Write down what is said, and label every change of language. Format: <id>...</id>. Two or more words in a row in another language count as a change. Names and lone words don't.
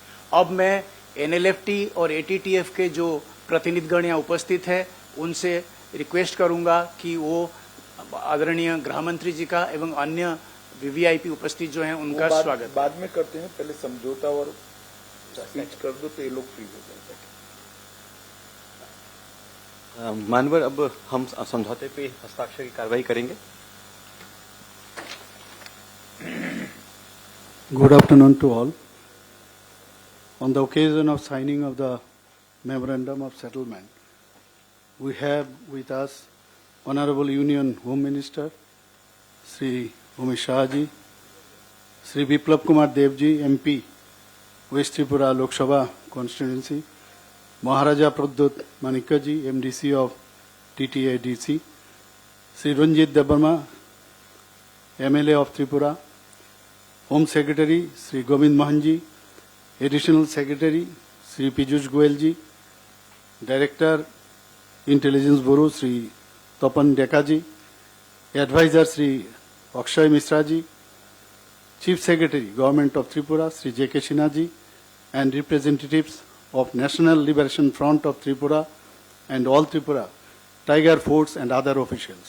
<hi>अब मैं NLFT और ATTF के जो प्रतिनिधिगण यहाँ उपस्थित है उनसे रिक्वेस्ट करूंगा कि वो आदरणीय गृह मंत्री जी का एवं अन्य VVIP उपस्थित जो हैं उनका स्वागत बाद में करते हैं। पहले समझौता और स्पीच कर दो तो ये लोग फ्री हो जाएंगे। मानवर अब हम समझौते पे हस्ताक्षर की कार्रवाई करेंगे।</hi> <en>Good afternoon to all. On the occasion of signing of the Memorandum of Settlement, we have with us Honorable Union Home Minister Sri Amit Shah ji, Sri Biplab Kumar Dev ji, MP, West Tripura Lok Sabha Constituency, Maharaja Pradyut Manika ji, MDC of TTIDC, Sri Ranjit Debarma, MLA of Tripura, Home Secretary Sri Govind Mohan ji, Additional Secretary Sri Piyush Goyal ji, Director Intelligence Bureau Sri Tapan Deka ji, Advisor Sri Akshay Misra ji, Chief Secretary Government of Tripura Sri J.K. Sinha ji, and representatives of National Liberation Front of Tripura and All Tripura Tiger Force and other officials.</en>